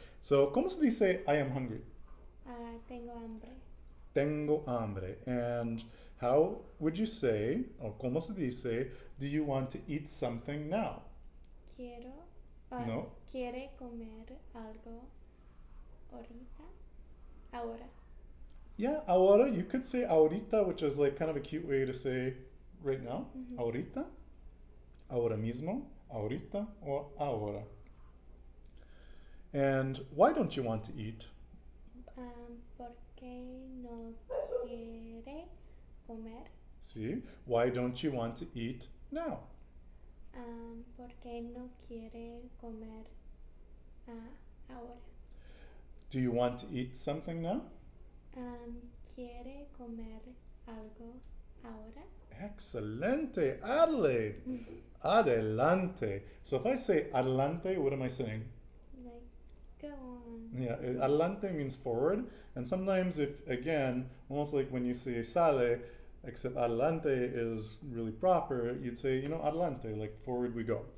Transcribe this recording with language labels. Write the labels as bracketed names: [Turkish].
[English] So, [Spanish] ¿cómo se dice [English] I am hungry? [Spanish] Tengo hambre. Tengo hambre. [English] And how would you say, or [Spanish] ¿cómo se dice, [English] do you want to eat something now? [Spanish] Quiero. No. ¿Quiere comer algo ahorita? Ahora. [English] Yeah, ahora, you could say ahorita, which is like kind of a cute way to say right now. Mhm. [Spanish] Ahorita, ahora mismo, ahorita, or ahora. [English] And why don't you want to eat? [Spanish] Porque no quiere comer. [English] See, why don't you want to eat now? [Spanish] Porque no quiere comer ahora. [English] Do you want to eat something now? [Spanish] ¿Quiere comer algo ahora? Excelente, Adelaide. Adelante. [English] So if I say adelante, what am I saying? Like, go on. Yeah, adelante means forward. And sometimes if, again, almost like when you say sale, except adelante is really proper, you'd say, you know, adelante, like forward we go.